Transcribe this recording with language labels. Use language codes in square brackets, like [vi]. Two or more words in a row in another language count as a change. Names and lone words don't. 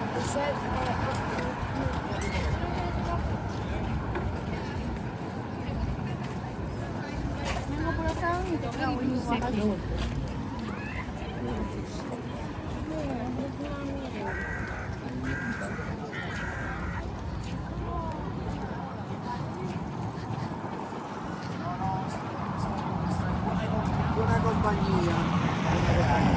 [en] said, [es] vengo por acá y toca un seco. [it] Buona compagnia.